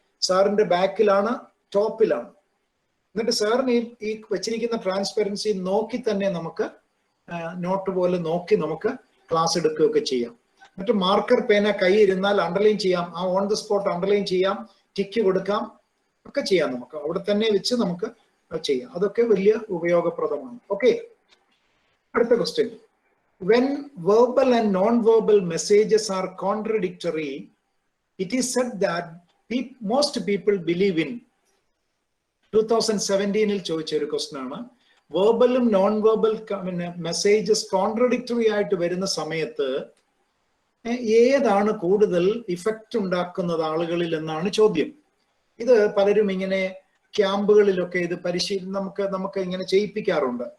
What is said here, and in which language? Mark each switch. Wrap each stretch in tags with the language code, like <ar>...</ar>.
<ml>സാറിന്റെ ബാക്കിലാണ്, ടോപ്പിലാണ്. എന്നിട്ട് സാറിന് ഈ വെച്ചിരിക്കുന്ന ട്രാൻസ്പെറൻസി നോക്കി തന്നെ നമുക്ക് നോട്ട് പോലെ നോക്കി നമുക്ക് ക്ലാസ് എടുക്കുകയൊക്കെ ചെയ്യാം. മറ്റു മാർക്കർ പേന കൈ ഇരുന്നാൽ അണ്ടർലൈൻ ചെയ്യാം, ആ</ml> <en>on the spot</en> <ml>അണ്ടർലൈൻ ചെയ്യാം, ടിക്ക് കൊടുക്കാം, ഒക്കെ ചെയ്യാം. നമുക്ക് അവിടെ തന്നെ വെച്ച് നമുക്ക് ചെയ്യാം. അതൊക്കെ വലിയ ഉപയോഗപ്രദമാണ്. ഓക്കെ, അടുത്ത question.</ml> <en>When verbal and non-verbal messages are contradictory, it is said that most people believe in.</en> <ml>2017 ചോദിച്ച ഒരു ക്വസ്റ്റ്യൻ ആണ്. വെർബലും നോൺ വെർബൽ മെസ്സേജസ് കോൺട്രഡിക്ടറി ആയിട്ട് വരുന്ന സമയത്ത് ഏതാണ് കൂടുതൽ ഇഫക്റ്റ് ഉണ്ടാക്കുന്നത് ആളുകളിൽ എന്നാണ് ചോദ്യം. ഇത് പലരും ഇങ്ങനെ ക്യാമ്പുകളിലൊക്കെ ഇത് പരിശീലനം നമുക്ക് ഇങ്ങനെ ചെയ്യിപ്പിക്കാറുണ്ട്.</ml>